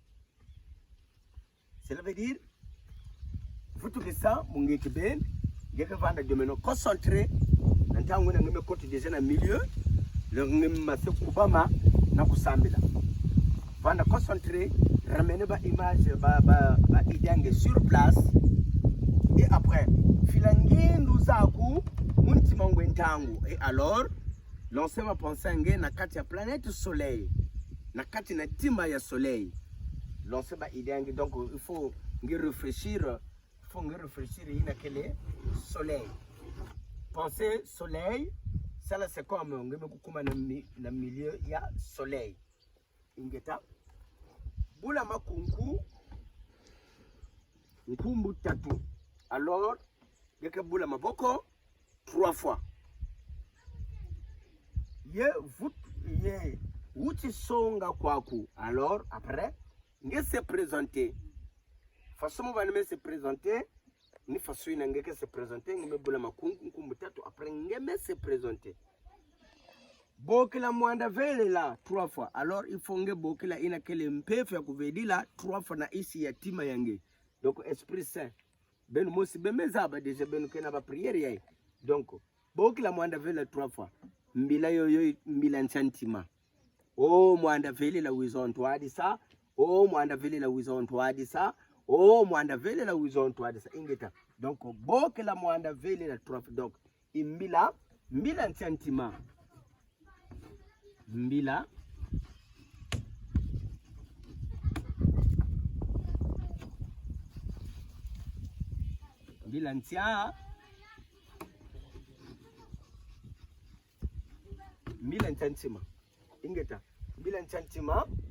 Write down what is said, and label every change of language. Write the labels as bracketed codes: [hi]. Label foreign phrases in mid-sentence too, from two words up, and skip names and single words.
[fr] Cela veut dire vous tout ça [kg] mungeke ben ngeke vana domino concentré ntango ngeme [fr] côté déjà [kg] na milieu le ngeme mase kubama na kusambila vana concentré ramener ba image ba idange [fr] sur place et après [kg] filangindu zaku munti mangwe ntango [fr] et alors l'on va penser [kg] nge na kati ya planète soleil na kati na timba ya soleil [fr] l'on va [kg] idange [fr] donc il faut réfléchir [kg] ina kele soleil [fr] penser soleil ça là c'est comme [kg] ngeme kukuma na milieu ya soleil ingeta bula makunku nkumbu tatu alors ngeke bula maboko 3 fois ye wuti songa kwaku alors après nge [fr] se présenter façon on va se présenter [kg] ni façon ina ngeke [fr] se présenter [kg] ngeme bula makunku nkumbu tatu après ngeme [fr] se présenter [kg] bokila mwanda vele la 3 fois [fr] alors il faut [kg] nge bokila ina kele mpefu ya kuvedila 3 fois na isi ya tima yange [fr] donc esprit saint [kg] ben mosi bemezaba déjà ben kena ba prière yai donc bokila mwanda vele 3 fois mbila yoyo mbila nsantima oh mwanda vele la wizonto adisa oh mwanda vele la wizonto adisa oh mwanda vele la wizonto adisa ingeta donc bokila mwanda vele la 3 fois donc imbila mbila nsantima mbila mbila ntia mbila nchantima ingeta mbila nchantima